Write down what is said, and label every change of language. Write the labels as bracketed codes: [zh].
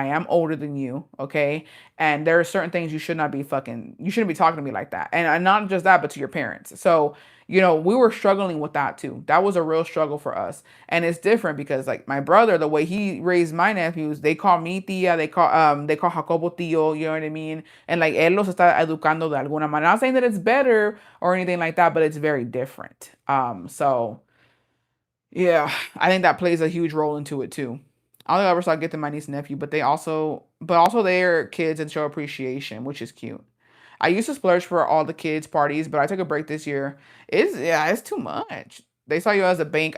[en] I am older than you, okay? And there are certain things you shouldn't be talking to me like that. And not just that, but to your parents. So we were struggling with that too. That was a real struggle for us. And it's different because like my brother, the way he raised my nephews, they call me tía, they call Jacobo tío, you know what I mean? And like [es] él los está educando de alguna manera. [en] Not saying that it's better or anything like that, but it's very different. So yeah, I think that plays a huge role into it too. I don't ever saw get to my niece and nephew, but also they're kids and show appreciation, which is cute. I used to splurge for all the kids' parties, but I took a break this year. It's too much. They saw you as a bank.